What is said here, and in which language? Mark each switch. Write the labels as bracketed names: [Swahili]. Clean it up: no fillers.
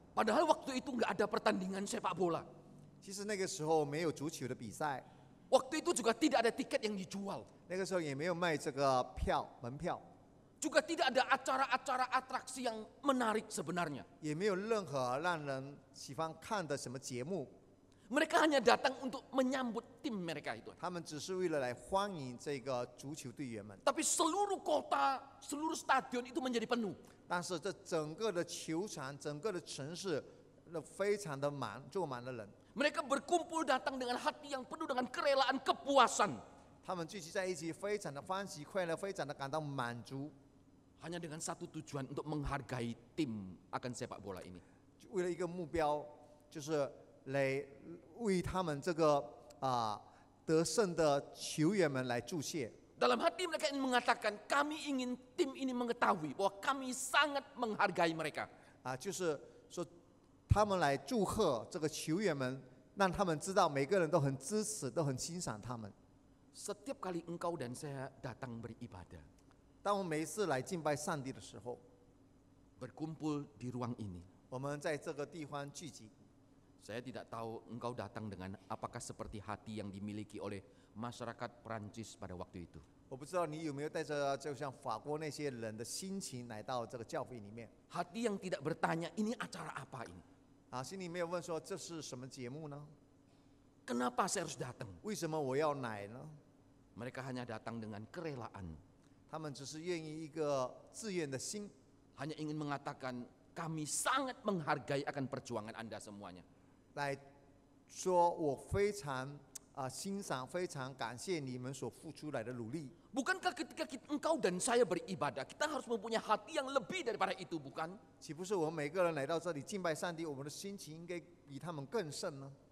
[Indonesian] Padahal waktu itu nggak ada pertandingan sepak bola. [Chinese] 其实那个时候没有足球的比赛， [Indonesian] Waktu itu juga tidak ada tiket yang dijual. [Chinese] 那个时候也没有卖这个门票， [Indonesian] Juga tidak ada acara-acara atraksi yang menarik sebenarnya. [Chinese] 也没有任何让人喜欢看的什么节目。 [Indonesian] Mereka hanya datang untuk menyambut tim mereka itu. [Chinese] 他们只是为了来欢迎这个足球队员们。 [Indonesian] Tapi seluruh kota, seluruh stadion itu menjadi penuh. [Chinese] 但是这整个的球场、整个的城市，非常的满，坐满了人。 [Indonesian] Mereka berkumpul datang dengan hati yang penuh dengan kerelaan, kepuasan. [Chinese] 他们聚集在一起，非常的欢喜快乐，非常的感到满足， [Indonesian] Hanya dengan satu tujuan untuk menghargai tim akan sepak bola ini. [Chinese] 为了一个目标，就是来为他们这个得胜的球员们来祝谢。 [Indonesian] Dalam hati mereka ingin mengatakan, kami ingin tim ini mengetahui bahwa kami sangat menghargai mereka. [Chinese] 就是说他们来祝贺这个球员们，让他们知道每个人都很支持，都很欣赏他们。 [Indonesian] Setiap kali engkau dan saya datang beribadah, [Chinese] 当我们每一次来敬拜上帝的时候， [Indonesian] berkumpul di ruang ini, [Chinese] 我们在这个地方聚集。 [Indonesian] saya tidak tahu engkau datang dengan apakah seperti hati yang dimiliki oleh masyarakat Prancis pada waktu itu. [Chinese] 我不知道你有没有带着就像法国那些人的心情来到这个教会里面 [Indonesian] Hati yang tidak bertanya, ini acara apa ini? [Chinese] 心里没有问说这是什么节目呢？ [Indonesian] Kenapa saya harus datang? [Chinese] 为什么我要来呢？ [Indonesian] Mereka hanya datang dengan kerelaan, [Chinese] 他们只是愿意一个自愿的心， [Indonesian] hanya ingin mengatakan kami sangat menghargai akan perjuangan Anda semuanya. [Chinese] 来说我非常欣赏、非常感谢你们所付出来的努力。 [Indonesian] Bukankah ketika engkau dan saya beribadah, kita harus mempunyai hati yang lebih daripada itu, bukan? [Chinese] 岂不是我们每个人来到这里敬拜上帝，我们的心情应该比他们更甚呢？